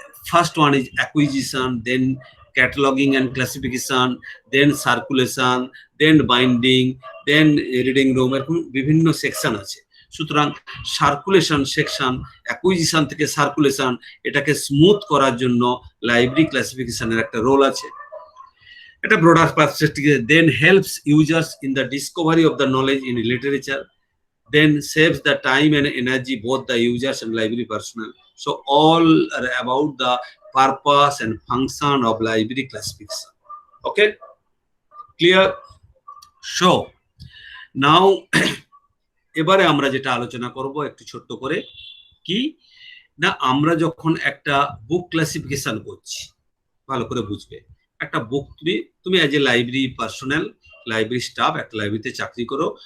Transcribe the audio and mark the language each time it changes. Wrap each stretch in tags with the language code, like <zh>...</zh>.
<en>first one is acquisition, then cataloging and classification, then circulation, then binding, then reading room,</en> <bn>এরকম বিভিন্ন section আছে। সুতরাং circulation section, acquisition থেকে circulation, এটাকে smooth করার জন্য লাইব্রেরি ক্লাসিফিকেশনের একটা রোল আছে। এটা broader পার্সপেক্টিভে</bn> <en>Then helps users in the discovery of the knowledge in literature, then saves the time and energy both the users and library personnel. So all are about the purpose and function of library classification. Okay, clear?</en> <bn>So now এবারে আমরা যেটা আলোচনা করব একটু ছোট্ট করে, কি না আমরা যখন একটা বুক ক্লাসিফিকেশন করছি, ভালো করে বুঝবে, একটা বুক তুমি as a library personal, library staff, একটা লাইব্রেরিতে চাকরি করো।</bn>